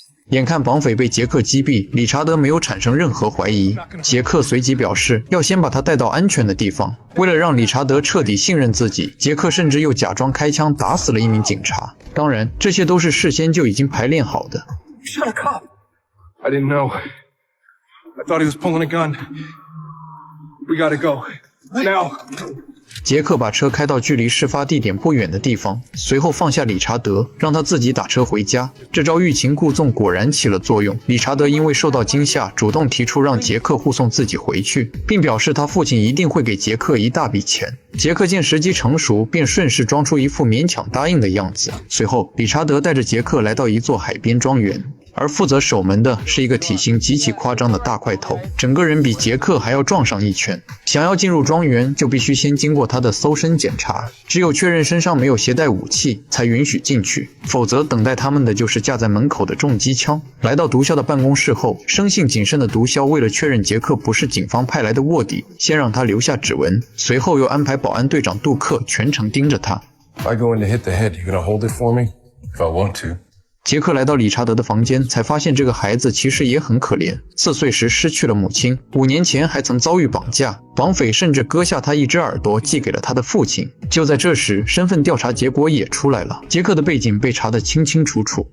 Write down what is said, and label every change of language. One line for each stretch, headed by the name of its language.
Chinese: 眼看绑匪被杰克击毙，理查德没有产生任何怀疑。杰克随即表示要先把他带到安全的地方。为了让理查德彻底信任自己，杰克甚至又假装开枪打死了一名警察。当然，这些都是事先就已经排练好的。
English: Shot a cop. I didn't know. I thought he was pulling a gun. We gotta go. Now.
Chinese: 杰克把车开到距离事发地点不远的地方，随后放下理查德，让他自己打车回家。这招欲擒故纵果然起了作用。理查德因为受到惊吓，主动提出让杰克护送自己回去，并表示他父亲一定会给杰克一大笔钱。杰克见时机成熟，便顺势装出一副勉强答应的样子。随后，理查德带着杰克来到一座海边庄园。而负责守门的是一个体型极其夸张的大块头，整个人比杰克还要壮上一圈。想要进入庄园，就必须先经过他的搜身检查，只有确认身上没有携带武器，才允许进去，否则等待他们的就是架在门口的重机枪。来到毒枭的办公室后，生性谨慎的毒枭为了确认杰克不是警方派来的卧底，先让他留下指纹，随后又安排保安队长杜克全程盯着他。
English: If I go in to hit the head, you gonna hold it for me? If I want to.
Chinese: 杰克来到理查德的房间，才发现这个孩子其实也很可怜。 4岁时失去了母亲，5年前还曾遭遇绑架，绑匪甚至割下他一只耳朵寄给了他的父亲。就在这时，身份调查结果也出来了，杰克的背景被查得清清楚楚。